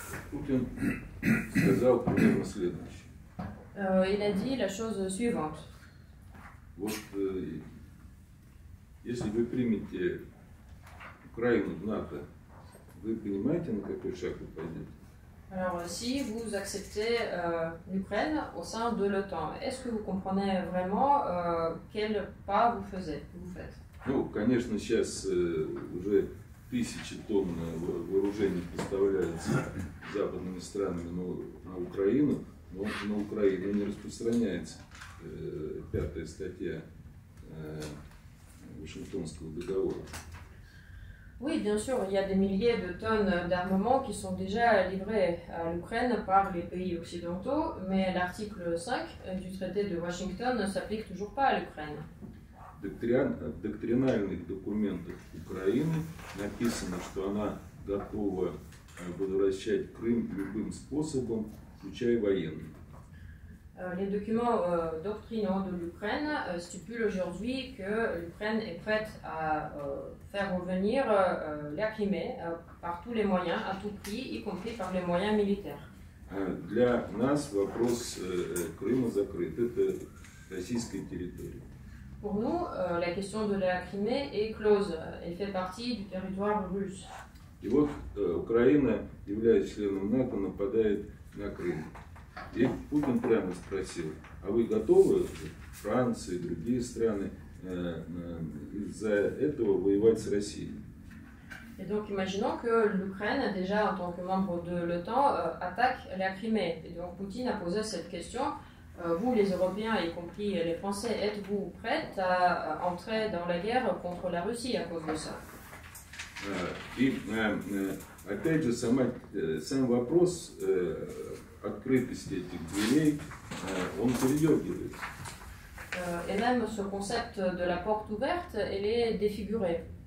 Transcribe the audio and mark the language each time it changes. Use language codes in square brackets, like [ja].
[ru] Путин сказал примерно следующее. [fr] Il a dit la chose suivante. [ru] Вот если вы примете Украину в НАТО, вы понимаете, на какой шаг вы пойдете? [fr] Alors, si vous acceptez l'Ukraine au sein de l'OTAN, est-ce que vous comprenez vraiment quel pas vous faites? [ru] Ну, конечно, сейчас уже тысячи тонн вооружений поставляются западными странами на Украину, но на Украину не распространяется 5-я статья Вашингтонского договора. [fr] Oui, bien sûr, il y a des milliers de tonnes d'armements qui sont déjà livrés à l'Ukraine par les pays occidentaux, mais l'article 5 du traité de Washington ne s'applique toujours pas à l'Ukraine. [ru] В доктринальных документах Украины написано, что она готова возвращать Крым любым способом, включая военный. [fr] Les documents doctrinaux de l'Ukraine stipulent aujourd'hui que l'Ukraine est prête à faire revenir la Crimée par tous les moyens, à tout prix, y compris par les moyens militaires. [ru] Для нас вопрос Крыма закрыт. Это российская территория. [fr] Pour nous, la question de la Crimée est close. Elle fait partie du territoire russe. [ru] И вот Украина, являясь членом НАТО, нападает на Крым. И Путин прямо спросил, а вы готовы, Франция и другие страны, из-за этого воевать с Россией? [fr] Et donc imaginons que l'Ukraine, déjà en tant que membre de l'OTAN, attaque la Crimée. Et donc Poutine a posé cette question, vous les Européens, y compris les Français, êtes-vous prêts à entrer dans la guerre contre la Russie à cause de ça? [ru] И опять же сам вопрос открытости этих дверей, он передергивается. [fr] Et même ce concept de la porte ouverte, elle est défigurée.